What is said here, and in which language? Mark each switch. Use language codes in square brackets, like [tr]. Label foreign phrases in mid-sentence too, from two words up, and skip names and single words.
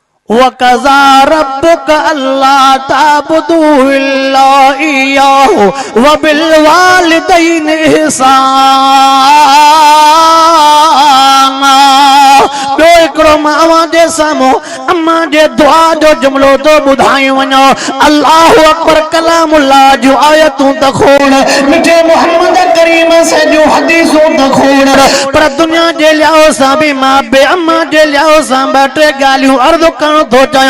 [ar] وقضى ربك ألا تعبدوا إلا إياه وبالوالدين إحسانا. [sd] ॿियो हिकिड़ो मां जे साम्हूं अम्मा जे दुआ जो जुमिलो तो ॿुधायो वञो। [ar] الله أكبر [sd] कलामुल्लाह जूं आयतूं त खोड़, मिठे मोहम्मद करीम से जूं हदीसूं त खोड़, पर दुनिया जे लिहाज़ सां बि मां बे अम्मा जे लिहाज़ सां ॿ टे ॻाल्हियूं अर्ज़ करणु थो चाहियां।